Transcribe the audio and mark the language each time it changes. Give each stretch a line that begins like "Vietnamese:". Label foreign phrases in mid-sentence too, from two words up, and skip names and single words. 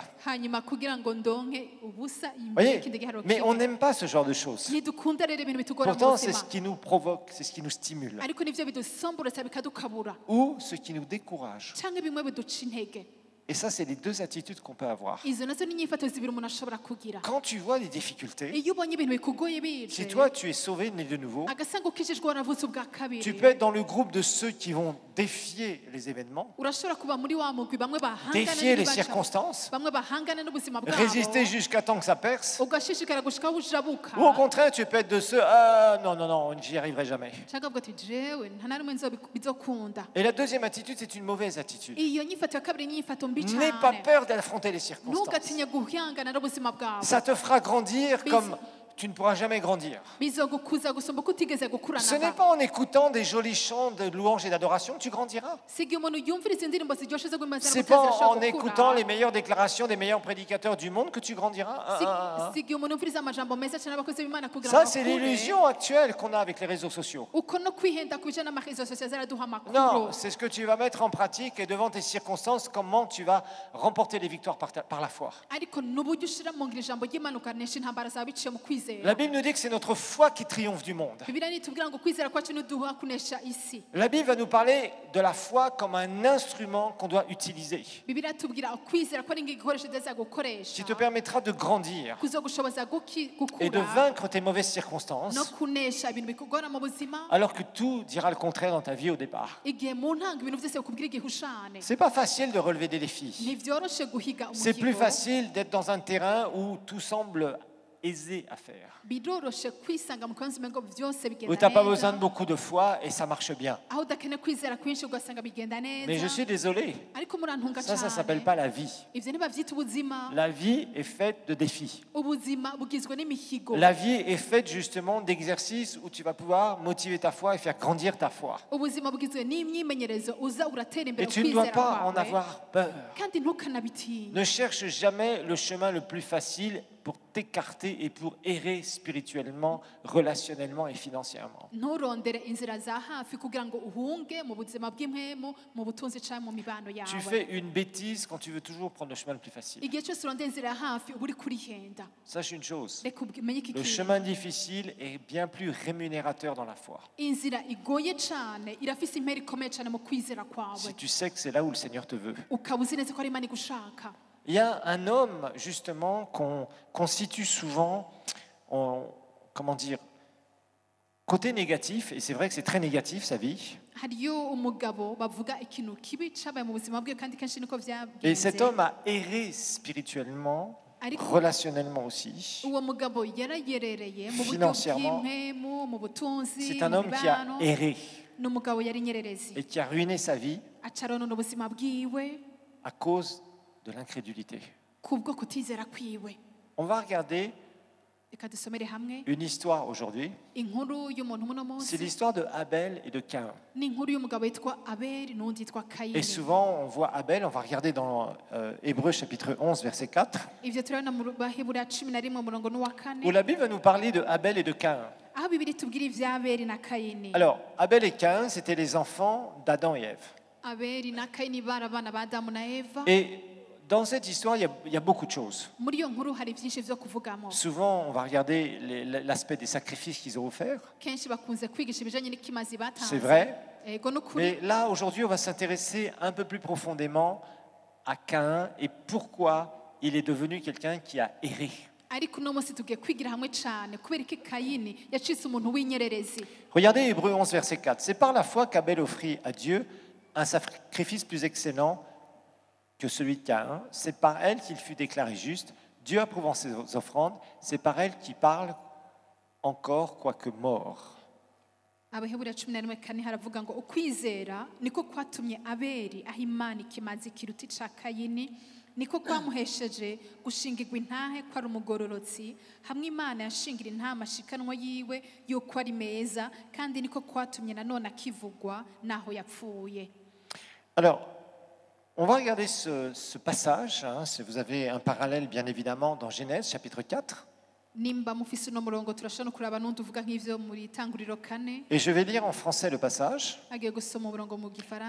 Rundi: hanyuma kugira ngo ndonke ubusa
French: Vous
Rundi: imbere
French: voyez,
Rundi: y'ikindi giharuro
French: mais on
Rundi: kimwe.
French: n'aime pas ce genre de choses.
Rundi: ntidukunda rero ibintu bitugora mu
French: Pourtant, c'est
Rundi: buzima,
French: ce qui nous provoque, c'est ce qui nous stimule.
Rundi: ariko nivyo bidusomborotsa bikadukabura
French: Ou ce qui nous décourage.
Rundi: canke bimwe biduca intege.
French: Et ça, c'est les deux attitudes qu'on peut avoir.
Rundi: izo nazo ni inyifato zibiri umuntu ashobora kugira.
French: Quand tu vois des difficultés,
Rundi: iyo ubonye ibintu bikugoye bije,
French: si toi, tu es sauvé, né de nouveau,
Rundi: agasanga ukijijwe waravutse ubwa
French: tu
Rundi: kabiri,
French: peux être dans le groupe de ceux qui vont défier les événements,
Rundi: urashobora kuba muri wa mugwi bamwe bahangana
French: défier les
Rundi: n'ibibaca,
French: circonstances,
Rundi: bamwe bahangana n'ubuzima bwabo,
French: résister jusqu'à temps que ça perce.
Rundi: ugashishikara gushika aho ujabuka,
French: Ou au contraire, tu peux être de ceux, ah non, non, non, j'y arriverai jamais.
Rundi: canke uvuga ati jewe nta na rimwe bizokunda.
French: Et la deuxième attitude, c'est une mauvaise attitude.
Rundi: iyo nyifato ya kabiri ni inyifato mbi
French: N'aie pas
Rundi: cane.
French: peur d'affronter les circonstances.
Rundi: ntugatinye guhangana n'ubuzima bwawe.
French: Ça te fera grandir comme tu ne pourras jamais grandir.
Rundi: bizogukuza gusumba uko utigeze gukura
French: Ce n'est
Rundi: namba.
French: pas en écoutant des jolis chants de louange et d'adoration que tu grandiras.
Rundi: si igihe umuntu yumviriza indirimbo ziryoshe zo guhimbaza
French: C'est
Rundi: no
French: pas
Rundi: guteza
French: en
Rundi: arashobora
French: écoutant les
Rundi: gukura.
French: meilleures déclarations des meilleurs prédicateurs du monde que tu grandiras.
Rundi: si igihe umuntu yumviriza amajambo meza cyane abakozi b'Imana kugira
French: Ça,
Rundi: ngo
French: c'est
Rundi: bakure.
French: l'illusion actuelle qu'on a avec les réseaux sociaux.
Rundi: uko no kwihenda ku bijana n'amarezo sosiyo zaraduha amakuru.
French: Non, c'est ce que tu vas mettre en pratique et devant tes circonstances, comment tu vas remporter les victoires par la foi.
Rundi: ariko n'uburyo ushira mu ngiro ijambo ry'Imana ukanesha intambara zawe biciye mu kwizera.
French: La Bible nous dit que c'est notre foi qui triomphe du monde.
Rundi: Bibiliya nitubwira ngo kwizera kwacu niduha kunesha isi.
French: La Bible va nous parler de la foi comme un instrument qu'on doit utiliser,
Rundi: Bibiliya tubwira kwizera ko ari igikoresho ndetse gukoresha
French: qui te permettra de grandir
Rundi: kuzogushoboza
French: et de
Rundi: gukura
French: vaincre tes mauvaises circonstances,
Rundi: no kunesha ibintu bikugora mu buzima,
French: alors que tout dira le contraire dans ta vie au départ.
Rundi: igihe mu ntango ibintu byose bikubwira igihushane.
French: C'est pas facile de relever des défis.
Rundi: ntivyoroshe guhiga
French: C'est plus
Rundi: umuhigo.
French: facile d'être dans un terrain où tout semble aisé à faire,
Rundi: biroroshe kwisanga mu kanzu mengo byose
French: où
Rundi: bigenda
French: tu n'as pas
Rundi: neza,
French: besoin de beaucoup de foi et ça marche bien.
Rundi: aho udakeneye kwizera kwinshi ugasanga bigenda neza.
French: Mais je suis désolé,
Rundi: ariko murantunga
French: ça
Rundi: cyane
French: s'appelle pas la vie.
Rundi: ivyo ntibavyita ubuzima.
French: La vie est faite de défis.
Rundi: ubuzima bugizwe n'imihigo.
French: La vie est faite justement d'exercices où tu vas pouvoir motiver ta foi et faire grandir ta foi.
Rundi: ubuzima bugizwe n'imyimenyerezo uza uratera
French: Et
Rundi: imbere
French: tu ne dois
Rundi: ukwizera
French: pas en
Rundi: kwawe,
French: avoir peur.
Rundi: kandi ntukanabitinye.
French: Ne cherche jamais le chemin le plus facile pour t'écarter et pour errer spirituellement, relationnellement et financièrement.
Rundi: nturondere inzira za hafi kugira ngo uhunge mu buzima bw'impwemu, mu butunzi cyangwa mu mibano yawe.
French: Tu fais une bêtise quand tu veux toujours prendre le chemin le plus facile.
Rundi: igihe cyose urondera inzira ya hafi uba uri kurihenda.
French: Sache une chose,
Rundi: reka umenye iki
French: le
Rundi: kintu.
French: chemin difficile est bien plus rémunérateur dans la foi.
Rundi: inzira igoye cyane irafise impera ikomeye cyane mu kwizera kwawe,
French: Si tu sais que c'est là où le Seigneur te veut.
Rundi: ukaba uzi neza ko ari Imana igushaka.
French: Il y a un homme, justement, qu'on situe souvent, comment dire, côté négatif, et c'est vrai que c'est très négatif sa vie.
Rundi: hariyo umugabo bavuga ikintu kibi cabaye mu buzima bwe kandi kenshi niko
French: Et cet
Rundi: vyagenze.
French: homme a erré spirituellement, relationnellement aussi.
Rundi: uwo mugabo yarayerereye mu buryo
French: Financièrement.
Rundi: bw'impwemu, mu butunzi,
French: C'est un
Rundi: mu
French: homme qui a
Rundi: mibano.
French: erré
Rundi: ni umugabo yari nyererezi,
French: et qui a ruiné sa vie
Rundi: acaronona ubuzima bwiwe
French: à cause de l'incrédulité.
Rundi: kubwo kutizera kwiwe.
French: On va regarder
Rundi: Reka dusomere hamwe
French: une histoire aujourd'hui.
Rundi: inkuru y'umuntu muno
French: C'est
Rundi: munsi
French: l'histoire de Abel et de Caïn.
Rundi: ni inkuru y'umugabo witwa Abeli n'undi yitwa
French: Et
Rundi: Kayini.
French: souvent, on voit Abel, on va regarder dans Hébreux chapitre 11, verset 4,
Rundi: Ivyo turabona mu Baheburayo 11 umurongo n'uwa
French: où
Rundi: 4
French: la Bible va nous parler de Abel et de Caïn.
Rundi: aho Bibiri tubwira ivya Abeli na Kayini.
French: Alors, Abel et Caïn, c'était les enfants d'Adam et Ève.
Rundi: Abeli na Kayini bari abana ba Adamu na Eva.
French: Et dans cette histoire, il y a beaucoup de choses.
Rundi: Muri iyo nkuru hari byinshi vyo kuvugamo.
French: Souvent, on va regarder l'aspect des sacrifices qu'ils ont offerts.
Rundi: Kenshi bakunze kwigisha ibijanye n'ikimazi batanze.
French: C'est vrai.
Rundi: Ego n'ukuri.
French: Mais là, aujourd'hui, on va s'intéresser un peu plus profondément à Caïn et pourquoi il est devenu quelqu'un qui a erré.
Rundi: Ariko uno munsi tugiye kwigira hamwe cyane kubera iki Kayini yacitse umuntu w'inyererezi.
French: Regardez Hébreux 11, verset 4. C'est par la foi qu'Abel offrit à Dieu un sacrifice plus excellent que celui de Caïn. C'est par elle qu'il fut déclaré juste. Dieu approuvant ses offrandes, c'est par elle qu'il parle encore quoique mort.
Rundi: Abaheburayo 11:4 haravuga ngo ukwizera niko kwatumye Abeli aho Imana ikimazi kiruta ica Kayini, niko kwamuhesheje gushingirwa intahe ko ari umugororotsi, hamwe Imana yashingira intahe amashikanwa yiwe yuko ari meza, kandi niko kwatumye nanone akivugwa naho yapfuye.
French: Alors, on va regarder ce passage. Si vous avez un parallèle, bien évidemment, dans Genèse, chapitre 4.
Rundi: Nimba mufise uno murongo turashobora kuraba n'undi uvuga nk'ivyo muri Itanguriro 4.
French: Et je vais lire en français le passage,
Rundi: Agiye gusoma umurongo mu Gifaransa.